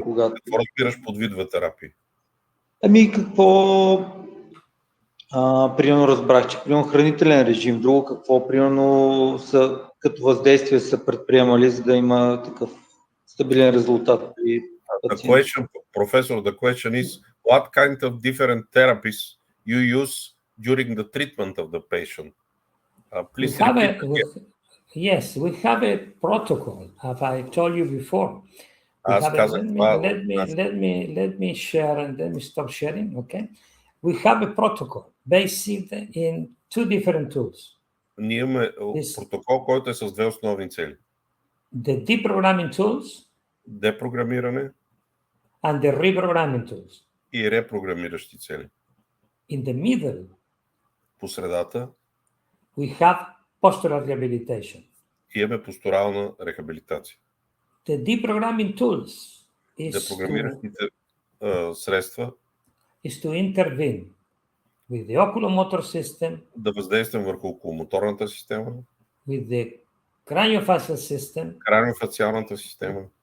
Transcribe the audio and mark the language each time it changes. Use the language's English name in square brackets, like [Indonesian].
[Bulgarian] Какво разбираш под видове терапии? Какво примерно разбрах, че примерно хранителен режим, друго какво примерно са като въздействие са предприемали, за да има такъв стабилен резултат при пациента. [English] Professor, the question is, what kind of different therapies you use during the treatment of the patient? Please repeat. Yes, we have a protocol, as I told you before. Let me share and let me stop sharing, okay? We have a protocol based in two different tools. [Bulgarian] Ние имаме протокол, който е с две основни цели. [English] The deprogramming tools [Bulgarian] депрограмиране [English] and the reprogramming tools. [Bulgarian] И репрограмиращи цели. [English] In the middle, [Bulgarian] по средата, [English] we have postural rehabilitation. [Bulgarian] Имаме постурална рехабилитация. [English] The deprogramming tools [Bulgarian] депрограмиращите средства [English] is to intervene with the oculomotor system, [Bulgarian] да въздействам върху околомоторната система, [English] with the craniofacial system, [Bulgarian] краниофациалната система,